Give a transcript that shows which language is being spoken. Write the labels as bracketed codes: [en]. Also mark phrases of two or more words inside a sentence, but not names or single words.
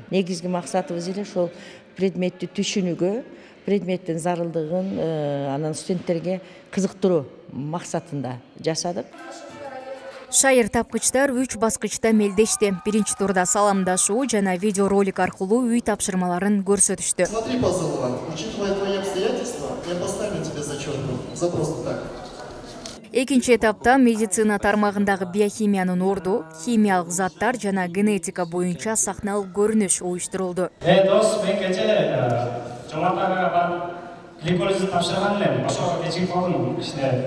[ky] Негизги максатыбыз эле ошол предметти түшүнүүгө, предметтин зарылдыгын анан студенттерге кызыктыруу максатында жасадык. Шайыр тапкычтар 3 баскычта мелдешти. Биринчи турда саламдашуу жана видеоролик аркылуу үй тапшырмаларын көрсөтүштү. [ru] Смотри, Пазылова, учитывая твои обстоятельства, я поставлю тебе зачетку за просто так. [ky] Экинчи этапта медицина тармагындагы биохимиянын орду, химиялык заттар жана генетика боюнча сахналык көрүнүш уюштурулду. Дос, мен кече Жомартага барып гликолизди тапшырган элем. Ошого кечигип калдым кичине.